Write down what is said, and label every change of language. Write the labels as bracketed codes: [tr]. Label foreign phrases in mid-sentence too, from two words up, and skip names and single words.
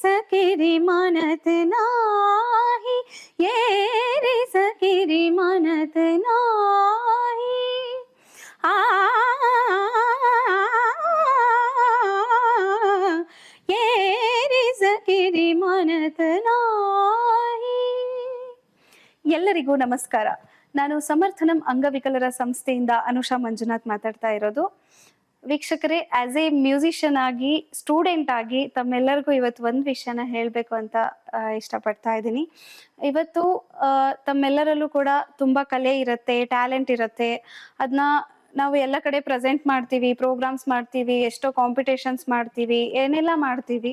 [mr] सकिरी मनत नाही, ये रे सकिरी मनत नाही। आ ये रे सकिरी मनत नाही। [kn] ಎಲ್ಲರಿಗೂ ನಮಸ್ಕಾರ। ನಾನು ಸಮರ್ಥನಂ ಅಂಗವಿಕಲರ ಸಂಸ್ಥೆಯಿಂದ ಅನುಷಾ ಮಂಜುನಾಥ್ ಮಾತಾಡ್ತಾ ಇರೋದು। ವೀಕ್ಷಕರೇ, [en] as a musician [kn] ಆಗಿ, ಸ್ಟೂಡೆಂಟ್ ಆಗಿ ತಮ್ಮೆಲ್ಲರಿಗೂ ಇವತ್ತು ಒಂದು ವಿಷಯನ ಹೇಳಬೇಕು ಅಂತ ಇಷ್ಟಪಡ್ತಾ ಇದ್ದೀನಿ। ಇವತ್ತು ತಮ್ಮೆಲ್ಲರಲ್ಲೂ ಕೂಡ ತುಂಬಾ ಕಲೆ ಇರುತ್ತೆ, ಟ್ಯಾಲೆಂಟ್ ಇರುತ್ತೆ, ಅದನ್ನ ನಾವು ಎಲ್ಲ ಕಡೆ ಪ್ರೆಸೆಂಟ್ ಮಾಡ್ತೀವಿ, ಪ್ರೋಗ್ರಾಮ್ಸ್ ಮಾಡ್ತೀವಿ, ಎಷ್ಟೋ ಕಾಂಪಿಟೇಷನ್ಸ್ ಮಾಡ್ತೀವಿ, ಏನೆಲ್ಲ ಮಾಡ್ತೀವಿ।